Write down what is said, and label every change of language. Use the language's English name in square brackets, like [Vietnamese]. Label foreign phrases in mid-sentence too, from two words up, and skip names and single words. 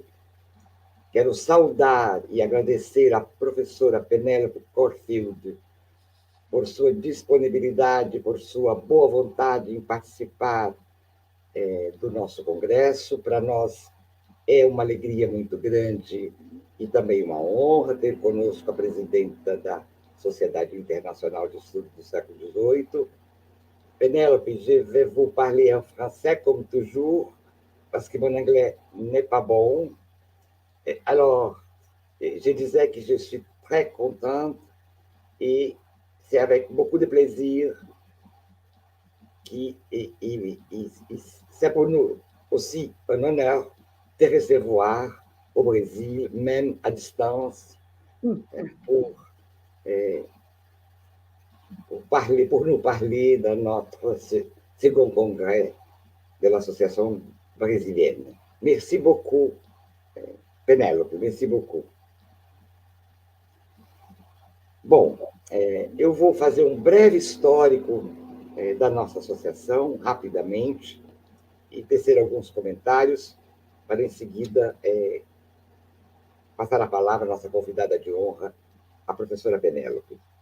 [Portuguese] Quero saudar e agradecer à professora Penelope Corfield por sua disponibilidade, por sua boa vontade em participar do nosso congresso. Para nós é uma alegria muito grande e também uma honra ter conosco a presidenta da Sociedade Internacional de Estudos do século XVIII. [French] Penelope, je vais vous parler en français comme toujours, parce que mon anglais n'est pas bon. Alors, je disais que je suis très contente et c'est avec beaucoup de plaisir c'est pour nous aussi un honneur de recevoir au Brésil, même à distance, pour nous parler de notre second congrès de l'Association brésilienne. Merci beaucoup, Penelope, merci beaucoup. [Portuguese] Bom, eu vou fazer um breve histórico da nossa associação, rapidamente, e tecer alguns comentários, para, em seguida, passar a palavra à nossa convidada de honra, a professora Penélope.